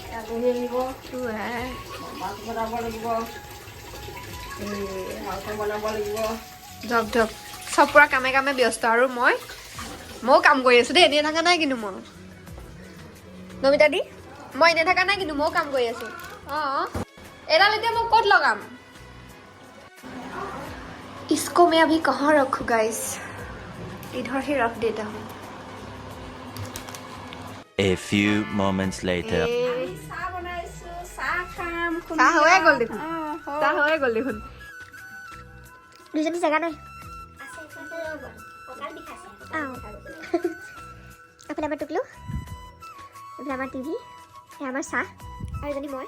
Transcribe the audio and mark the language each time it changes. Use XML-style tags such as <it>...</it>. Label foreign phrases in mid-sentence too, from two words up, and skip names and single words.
<as>ধক চব পুৰা কামে ব্যস্ত আৰু ময়ো কাম কৰি আছো দেই। এনেই থকা নাই কিন্তু নমিতা দি মই এনেই থকা নাই কিন্তু ময়ো কাম কৰি আছো। এডাল এতিয়া মই ক'ত লগাম?</as> <hi>इसको मैं अभी कहाँ रखूँ गाइस? इधर ही रख देता हूँ।</hi> <en>A few moments later.</en> <as>চাহ হৈয়ে গ'ল দেখোন। দুজনী জেগা নাই। এইফালে আমাৰ টুকলু, এইফালে আমাৰ টিভি, এয়া আমাৰ চাহ আৰু এজনী মই।</as>